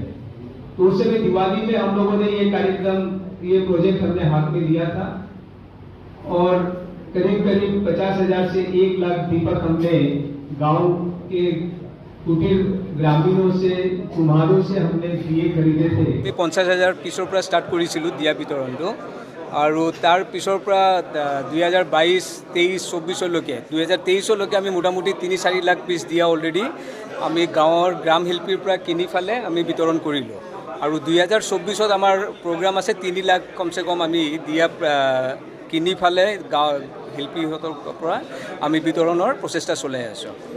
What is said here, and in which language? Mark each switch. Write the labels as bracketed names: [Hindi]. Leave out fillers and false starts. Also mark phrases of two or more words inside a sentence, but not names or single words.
[Hindi] तो उस समय दिवाली में हम लोगों ने ये कार्यक्रम, ये प्रोजेक्ट हमने हाथ में लिया था और करीब करीब 50,000 से 1 लाख दीपक हमने गांव के कुटीर ग्रामीणों से कुम्हारों से हमने दिए खरीदे थे। [Assamese] 50,000 পিছৰ পৰা ষ্টাৰ্ট কৰিছিলোঁ দিয়া বিতৰণটো আৰু তাৰ পিছৰ পৰা 2022, 23, 24লৈকে 2023লৈকে আমি মোটামুটি 3-4 লাখ পিছ দিয়া অলৰেডি আমি গাঁৱৰ গ্ৰাম শিল্পীৰ পৰা কিনি ফালে আমি বিতৰণ কৰিলোঁ আৰু 2024ত আমাৰ প্ৰগ্ৰাম আছে 3 লাখ কমচে কম আমি দিয়া কিনি ফালে গাঁও শিল্পীহঁতৰ পৰা আমি বিতৰণৰ প্ৰচেষ্টা চলাই আছোঁ।